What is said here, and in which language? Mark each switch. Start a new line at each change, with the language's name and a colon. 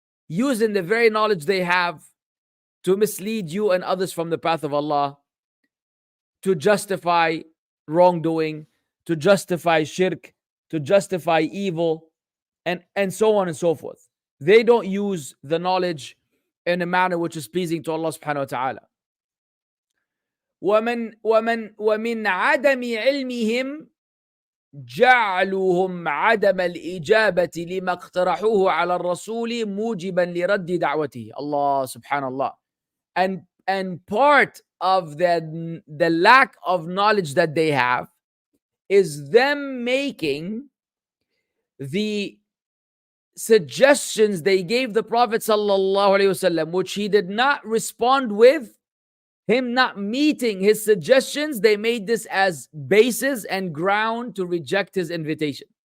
English: Using the very knowledge they have to mislead you and others from the path of Allah, to justify wrongdoing, to justify Shirk, to justify evil, and so on and so forth. They don't use the knowledge in a manner which is pleasing to Allah subhanahu wa ta'ala.
Arabic: ومن عدم علمهم جعلهم عدم الإجابة لما اقترحوه على الرسول موجبا لرد دعوته. Allah subhanallah.
English: And part of the lack of knowledge that they have is them making the suggestions they gave the Prophet sallallahu alaihi wasallam, which he did not respond with, him not meeting his suggestions, they made this as basis and ground to reject his invitation.